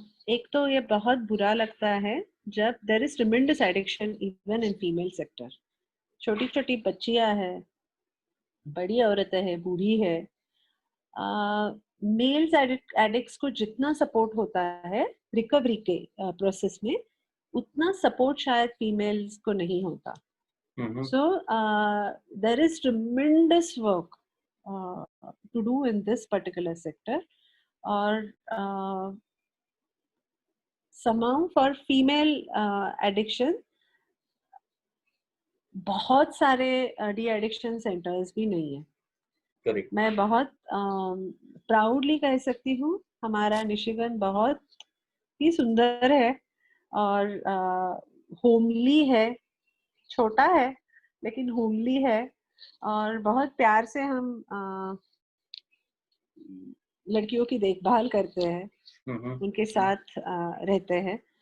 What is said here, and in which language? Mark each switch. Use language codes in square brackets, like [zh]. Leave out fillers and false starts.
[hi] एक तो ये बहुत बुरा लगता है जब [en] there is tremendous addiction even in female sector. [hi] छोटी छोटी बच्चियां है, बड़ी औरतें है, बूढ़ी है। मेल्स एडिक्ट्स को जितना सपोर्ट होता है रिकवरी के प्रोसेस में, उतना सपोर्ट शायद फीमेल्स को नहीं होता. [en] So there is tremendous work to do in this particular sector. [hi] और [en] somehow for female addiction [hi] बहुत सारे डी एडिक्शन सेंटर्स भी नहीं है. करेक्ट. मैं बहुत प्राउडली कह सकती हूँ हमारा निशिगन बहुत ही सुंदर है और होमली है, छोटा है लेकिन होमली है और बहुत प्यार से हम लड़कियों की देखभाल करते हैं, उनके साथ रहते हैं.